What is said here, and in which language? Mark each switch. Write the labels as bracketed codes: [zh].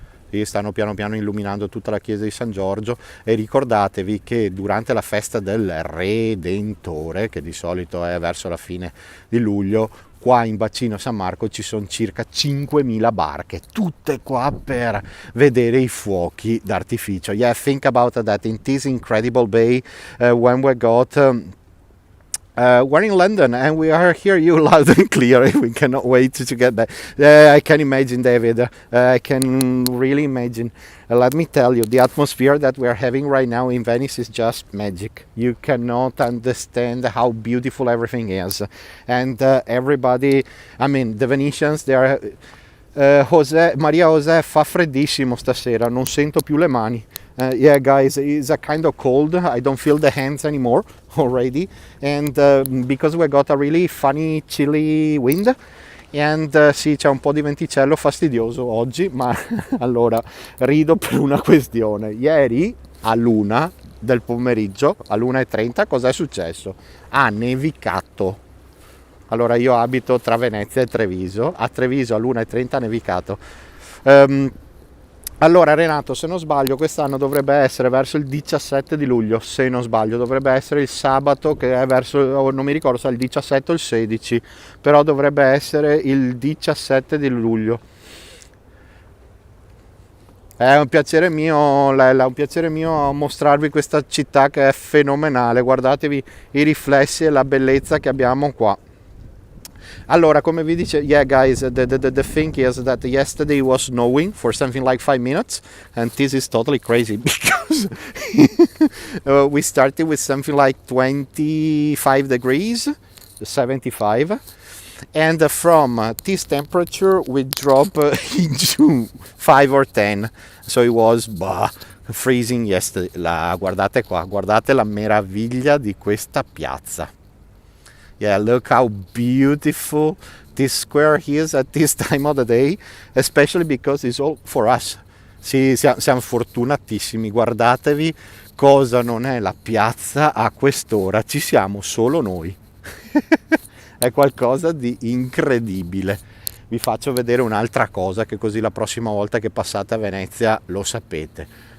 [it] Sì, stanno piano piano illuminando tutta la chiesa di San Giorgio, e ricordatevi che durante la festa del Redentore, che di solito è verso la fine di luglio, qua in bacino San Marco ci sono circa 5.000 barche, tutte qua per vedere i fuochi d'artificio. [en] Yeah, think about that. In this incredible bay, when we got... we're in London and we are hear you loud and clear. We cannot wait to get back. I can imagine, David. I can really imagine. Let me tell you, the atmosphere that we are having right now in Venice is just magic. You cannot understand how beautiful everything is. And everybody, I mean, the Venetians, they are... [it] Maria José, fa freddissimo stasera, non sento più le mani. [en] Yeah guys, it's a kind of cold. I don't feel the hands anymore already, and because we got a really funny chilly wind, and [it] sì, c'è un po' di venticello fastidioso oggi, ma allora rido per una questione. Ieri all'1 del pomeriggio, all'1:30, cosa è successo? Ha nevicato. Allora io abito tra Venezia e Treviso, a Treviso all'1:30 ha nevicato. Allora Renato, se non sbaglio quest'anno dovrebbe essere verso il 17 di luglio, se non sbaglio dovrebbe essere il sabato, che è verso, non mi ricordo se è il 17 o il 16, però dovrebbe essere il 17 di luglio. È un piacere mio, Lella, un piacere mio mostrarvi questa città che è fenomenale. Guardatevi i riflessi e la bellezza che abbiamo qua. Allora, come vi dice, [en] yeah guys, the thing is that yesterday was snowing for something like 5 minutes, and this is totally crazy because we started with something like 25 degrees, 75, and from this temperature we drop into 5 or 10, so it was freezing yesterday. [it] Guardate qua, guardate la meraviglia di questa piazza. [en] Yeah, look how beautiful this square is at this time of the day, especially because it's all for us. [it] Sì, siamo fortunatissimi, guardatevi cosa non è la piazza a quest'ora, ci siamo solo noi. È qualcosa di incredibile. Vi faccio vedere un'altra cosa, che così la prossima volta che passate a Venezia lo sapete.